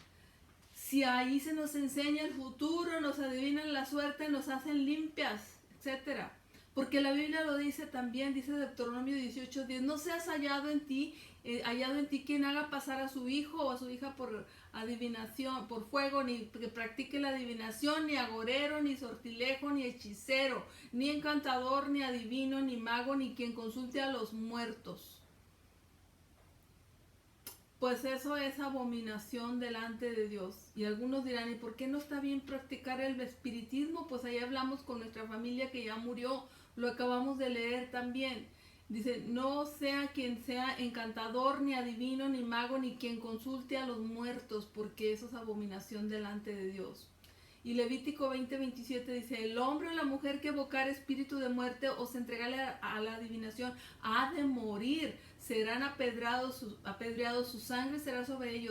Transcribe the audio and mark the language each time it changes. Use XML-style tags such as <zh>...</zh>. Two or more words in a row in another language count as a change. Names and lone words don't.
<es>Si ahí se nos enseña el futuro, nos adivinan la suerte, nos hacen limpias, etc. Porque la Biblia lo dice también, dice Deuteronomio 18:10, no seas hallado en ti quien haga pasar a su hijo o a su hija por adivinación, por fuego, ni que practique la adivinación, ni agorero, ni sortilejo, ni hechicero, ni encantador, ni adivino, ni mago, ni quien consulte a los muertos. Pues eso es abominación delante de Dios. Y algunos dirán, ¿y por qué no está bien practicar el espiritismo? Pues ahí hablamos con nuestra familia que ya murió, lo acabamos de leer también. Dice, no sea quien sea encantador, ni adivino, ni mago, ni quien consulte a los muertos, porque eso es abominación delante de Dios. Y Levítico 20:27 dice, el hombre o la mujer que evocar espíritu de muerte o se entregale a la adivinación ha de morir, serán apedreados, su sangre será sobre ellos.</es>